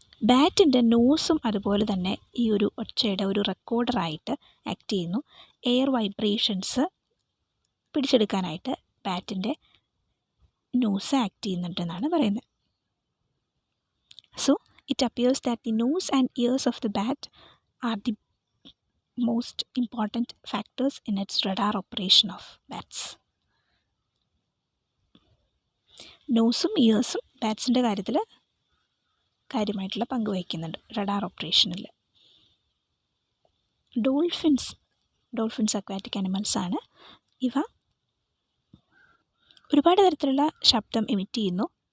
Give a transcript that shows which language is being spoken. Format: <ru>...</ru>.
<ml>ബാറ്റിൻ്റെ നോസും അതുപോലെ തന്നെ ഈ ഒരു ഒച്ചയുടെ ഒരു റെക്കോർഡറായിട്ട് ആക്ട് ചെയ്യുന്നു. എയർ വൈബ്രേഷൻസ് പിടിച്ചെടുക്കാനായിട്ട് ബാറ്റിൻ്റെ നോസ് ആക്ട് ചെയ്യുന്നുണ്ടെന്നാണ് പറയുന്നത്.</ml> <en>So it appears that the nose and ears of the bat are the most important factors in its radar operation of bats.</en> <ml>നോസും ഇയേഴ്സും ബാറ്റ്സിൻ്റെ കാര്യത്തിൽ കാര്യമായിട്ടുള്ള പങ്ക് വഹിക്കുന്നുണ്ട് റഡാർ ഓപ്പറേഷനിൽ. Dolphins aquatic അനിമൽസാണ്. ഇവ ഒരുപാട് തരത്തിലുള്ള ശബ്ദം എമിറ്റ് ചെയ്യുന്നു.</ml>